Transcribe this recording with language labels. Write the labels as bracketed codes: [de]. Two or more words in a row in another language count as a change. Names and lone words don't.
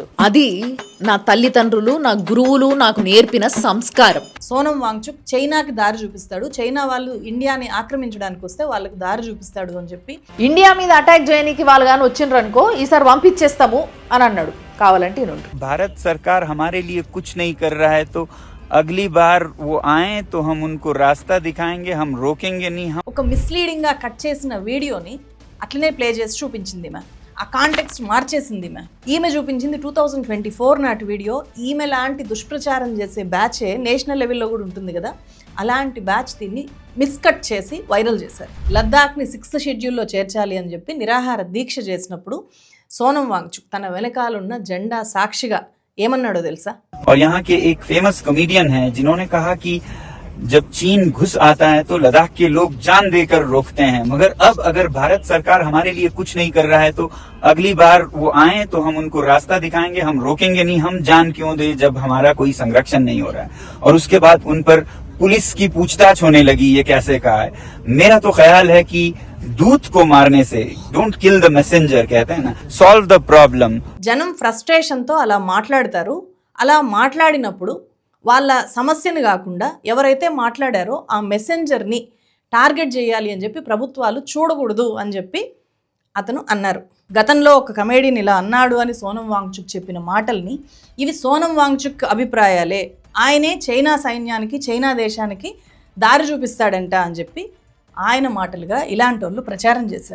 [te] అది నా తల్లిదండ్రులు, నా గురువులు నాకు నేర్పిన సంస్కారం. సోనం వాంగ్చుక్ చైనాకి దారి చూపిస్తాడు. చైనా వాళ్ళు ఇండియాని ఆక్రమించడానికి వస్తే వాళ్ళకి దారి చూపిస్తాడు అని చెప్పి, ఇండియా మీద అటాక్ చేయడానికి వాళ్ళు కానీ వచ్చిండ్రు అనుకో ఈసారి పంపించేస్తాము అని అన్నాడు. కావాలంటే [hi] भारत सरकार हमारे लिए कुछ नहीं कर रहा है, तो अगली बार वो आए तो हम उनको रास्ता दिखाएंगे, हम रोकेंगे नहीं। हम [te] ఒక మిస్లీడింగ్ గా కట్ చేసిన వీడియోని అట్లనే ప్లే చేసి చూపించింది ఈమె. ఆ కాంటెక్స్ట్ మార్చేసింది ఈమె చూపించింది 2024 నాటి వీడియో. ఈమె లాంటి దుష్ప్రచారం చేసే బ్యాచే [en] national level-lo [te] కూడా ఉంటుంది కదా, అలాంటి బ్యాచ్ దీన్ని మిస్కట్ చేసి వైరల్ చేశారు. లద్దాఖ్ని 6th షెడ్యూల్లో చేర్చాలి అని చెప్పి నిరాహార దీక్ష చేసినప్పుడు సోనం వాంగ్చుక్ తన వెనకాలన్న జెండా సాక్షిగా ఏమన్నాడో తెలుసా? [hi] और यहाँ के एक [en] famous comedian [hi] हैं जिन्होंने कहा कि जब चीन घुस आता है तो लद्दाख के लोग जान देकर रोकते हैं, मगर अब अगर भारत सरकार हमारे लिए कुछ नहीं कर रहा है तो अगली बार वो आए तो हम उनको रास्ता दिखाएंगे, हम रोकेंगे नहीं। हम जान क्यों दे जब हमारा कोई संरक्षण नहीं हो रहा है। और उसके बाद उन पर पुलिस की पूछताछ होने लगी, ये कैसे कहा है। मेरा तो ख्याल है कि दूत को मारने से, [en] don't kill the messenger [hi] कहते हैं ना, [en] solve the problem. [te] జనం ఫ్రస్ట్రేషన్ తో అలా మాట్లాడతారు. అలా మాట్లాడినప్పుడు వాళ్ళ సమస్యని కాకుండా ఎవరైతే మాట్లాడారో ఆ మెసెంజర్ని టార్గెట్ చేయాలి అని చెప్పి ప్రభుత్వాలు చూడకూడదు అని చెప్పి అతను అన్నారు. గతంలో ఒక కమేడియన్ ఇలా అన్నాడు అని సోనం వాంగ్చుక్ చెప్పిన మాటల్ని, ఇవి సోనం వాంగ్చుక్ అభిప్రాయాలే, ఆయనే చైనా సైన్యానికి, చైనా దేశానికి దారి చూపిస్తాడంట అని చెప్పి ఆయన మాటలుగా ఇలాంటి వాళ్ళు ప్రచారం చేశారు.